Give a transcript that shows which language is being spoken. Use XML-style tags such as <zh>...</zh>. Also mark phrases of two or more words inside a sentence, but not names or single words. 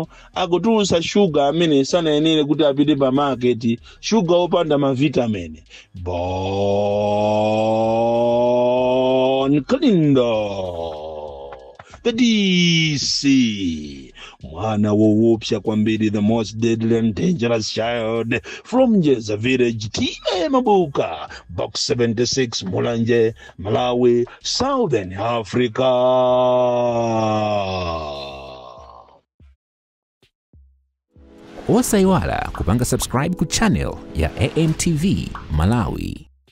<ny>Akutulusa sugar amene sanayenere kuti apite pa market, sugar opanda mavitamini. Bon Klindo the DC mwana woopsa kwambiri,</ny> <en>the most deadly and dangerous child from Jeza village, T.A. Mabuka, box 76, Mulanje, Malawi, Southern Africa.</en> <ny>Osaiwala kupanga subscribe ku channel ya AMTV Malawi.</ny>